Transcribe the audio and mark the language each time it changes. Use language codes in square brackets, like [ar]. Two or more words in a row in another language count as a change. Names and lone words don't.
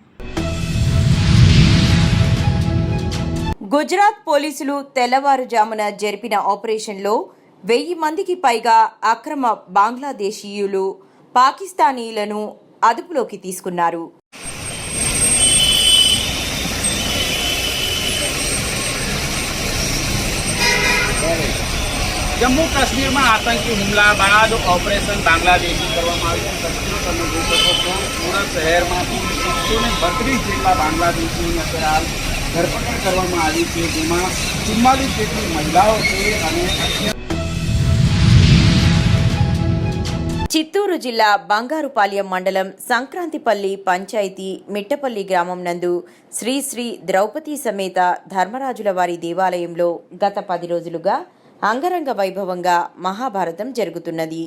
[te] గుజరాత్ పోలీసులు తెల్లవారుజామున జరిపిన ఆపరేషన్లో 1000 మందికి పైగా అక్రమ బంగ్లాదేశీయులు, పాకిస్తానీలను అదుపులోకి తీసుకున్నారు. [gu] જમ્મુ કાશ્મીરમાં આતંકી હુમલા બાદ ઓપરેશન બાંગ્લાદેશી કરવામાં આવ્યું. તસવીરો તમે જોઈ શકો છો. સુરત શહેરમાંથી 132 જેટલા બાંગ્લાદેશીની અત્યારે ધરપકડ કરવામાં આવી છે, જેમાં 44 જેટલી મહિલાઓ છે અને [te] చిత్తూరు జిల్లా బంగారుపాలెం మండలం సంక్రాంతిపల్లి పంచాయతీ మిట్టపల్లి గ్రామం నందు శ్రీ శ్రీ ద్రౌపది సమేత ధర్మరాజుల వారి దేవాలయంలో గత 10 రోజులుగా అంగరంగ వైభవంగా మహాభారతం జరుగుతున్నది.